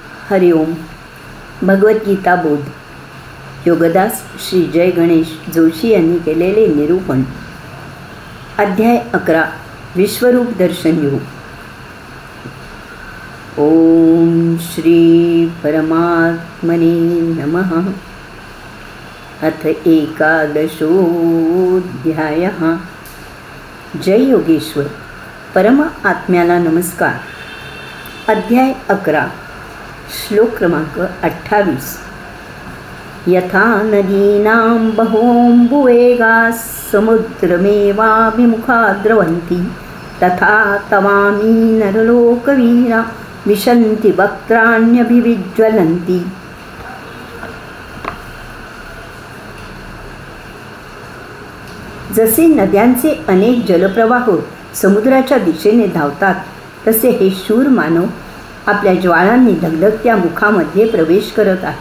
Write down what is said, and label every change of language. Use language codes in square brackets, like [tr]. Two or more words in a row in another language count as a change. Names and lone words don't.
[mr] हरिओम. भगवद्गीता बोध. योगदास श्री जय गणेश जोशी यांनी केलेले निरूपण. अध्याय 11. विश्वरूप दर्शन योग. [sa] ओम श्री परमात्मने नमः. अथ एकादशोऽध्यायः. [mr] जय योगेश्वर. परम आत्म्याला नमस्कार. अध्याय 11. श्लोक क्रमांक 28. [sa] यथा नदीनां बहोऽम्बुवेगाः समुद्रमेवाभिमुखा द्रवन्ति तथा तवामी नरलोकवीरा विशन्ति वक्त्राण्यभिविज्वलन्ति. [mr] जसे नद्यांचे अनेक जलप्रवाह समुद्राच्या दिशेने धावतात, तसे हे शूर मानव आपल्या ज्वाळांनी धगधगत्या मुखामध्ये प्रवेश करत आहेत.